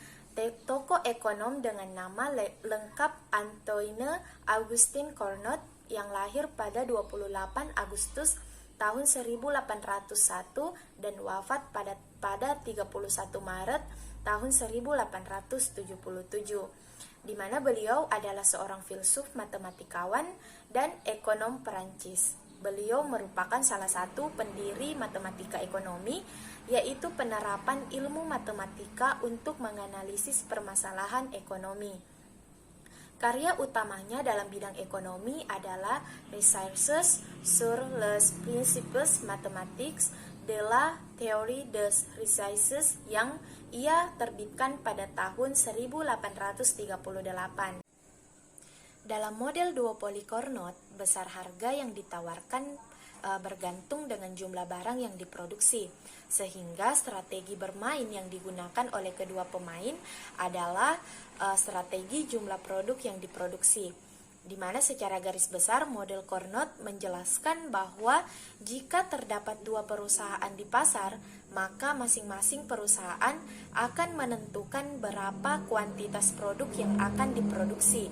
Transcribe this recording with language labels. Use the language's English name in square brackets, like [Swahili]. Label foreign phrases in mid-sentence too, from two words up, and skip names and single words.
[Indonesian] Tokoh ekonom dengan nama lengkap Antoine Auguste Cournot yang lahir pada 28 Agustus tahun 1801 dan wafat pada 31 Maret tahun 1877, di mana beliau adalah seorang filsuf, matematikawan, dan ekonom Perancis. Beliau merupakan salah satu pendiri matematika ekonomi, yaitu penerapan ilmu matematika untuk menganalisis permasalahan ekonomi. Karya utamanya dalam bidang ekonomi adalah Recherches sur les principes mathématiques de la théorie des richesses yang ia terbitkan pada tahun 1838. Dalam model duopoli Cournot, besar harga yang ditawarkan bergantung dengan jumlah barang yang diproduksi, sehingga strategi bermain yang digunakan oleh kedua pemain adalah strategi jumlah produk yang diproduksi, di mana secara garis besar model Cournot menjelaskan bahwa jika terdapat dua perusahaan di pasar, maka masing-masing perusahaan akan menentukan berapa kuantitas produk yang akan diproduksi.